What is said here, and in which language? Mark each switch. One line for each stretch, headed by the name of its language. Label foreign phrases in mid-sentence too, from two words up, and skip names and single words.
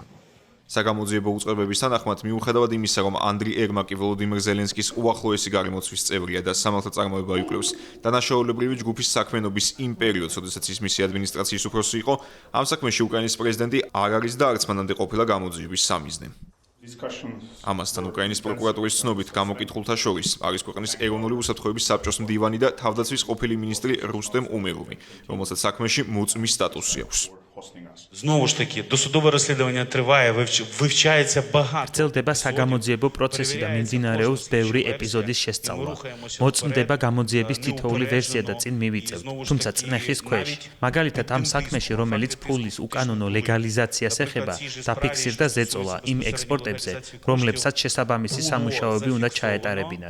Georgian: საგამოძიებო უწყებების თანახმად, მიუხედავად იმისა, რომ ანდრი ერმაკი ვოლოდიმირ ზელენსკის უახლოესი გარემოცვის წევრია და სამართალ წარმოება იკვლევს დანაშაულებრივი ჯგუფის საქმიანობის იმ პერიოდს, როდესაც ის მისი ადმინისტრაციის უფროსი იყო, ამ საქმეში უკრაინის პრეზიდენტი არ არის და არც მანამდე ყოფილა გამოძიების სამიზნე. ამასთან უკრაინის პროკურატურის ცნობით გამოკითხულთა შორის არის ქვეყნის ეროვნული უსაფრთხოების საბჭოს მდივანი და თავდაცვის ყოფილი მინისტრი რუსტემ უმეროვი, რომელსაც საქმეში მოწმის სტატუსი აქვს.
Ukrainian: Знову ж таки, досудове розслідування триває, вивчається багато.
Georgian: გრძელდება საგამოძიებო პროცესი და მიმდინარეობს ბევრი ეპიზოდის შესწავლა. მოწმდება გამოძიების თითოეული ვერსია და წინ მივიწევთ, თუმცა წნეხის ქვეშ. მაგალითად, ამ საქმეში, რომელიც ფულის უკანონო ლეგალიზაციას ეხება, დაფიქსირდა ზეწოლა იმ ექსპორტებზე, რომლებსაც შესაბამისი სამუშაოები უნდა ჩაეტარებინათ.